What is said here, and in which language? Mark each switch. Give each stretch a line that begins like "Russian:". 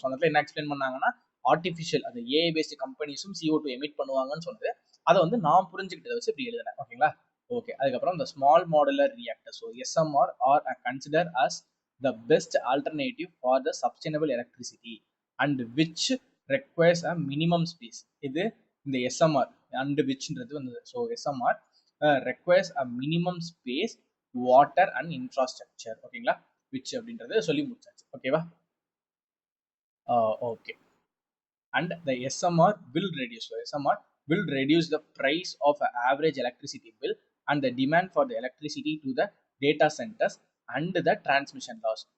Tamil: So அந்த இடத்துல என்ன எக்ஸ்பிளைன் பண்ணாங்கன்னா, ஆர்டிஃபிஷியல் அது ஏஐ பேஸ்ட் கம்பெனிஸும் CO2 எமிட் பண்ணுவாங்கன்னு சொன்னது, அதை வந்து நான் புரிஞ்சுக்கிட்டதை வச்சு இப்படி எழுதுனேன், ஓகேங்களா. ஓகே, அதுக்கப்புறம் இந்த
English: Small modular reactor, so SMR are consider as the best alternative for the sustainable electricity and which requires a minimum space.
Tamil: இது இந்த
English: SMR and விச்ன்றது வந்து, so SMR requires a minimum space, water and infrastructure,
Tamil: ஓகேங்களா. which அப்படின்றது சொல்லி முடிச்சாச்சு, ஓகேவா.
English: Okay, and the SMR will reduce the price of an average electricity bill and the demand for the electricity to the data centers and the transmission loss.